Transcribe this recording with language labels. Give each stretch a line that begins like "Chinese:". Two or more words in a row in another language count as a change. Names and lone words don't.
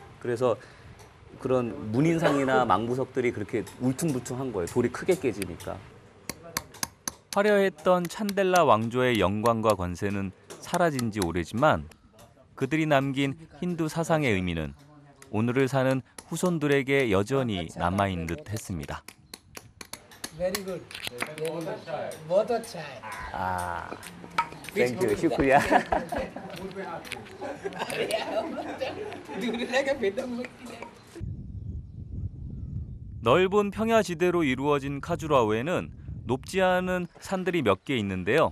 Korean: 그래서 그런 문인상이나 망부석들이 그렇게 울퉁불퉁한 거예요. 돌이 크게 깨지니까. 화려했던 찬델라 왕조의 영광과 권세는 사라진 지 오래지만 그들이 남긴 힌두 사상의 의미는 오늘을 사는 후손들에게 여전히 남아있는 듯 했습니다.
English: very good
Hindi: बहुत अच्छा है
Korean: 아, 땡큐, 슈크리야. 넓은 평야지대로 이루어진 카주라호에는 높지 않은 산들이 몇 개 있는데요.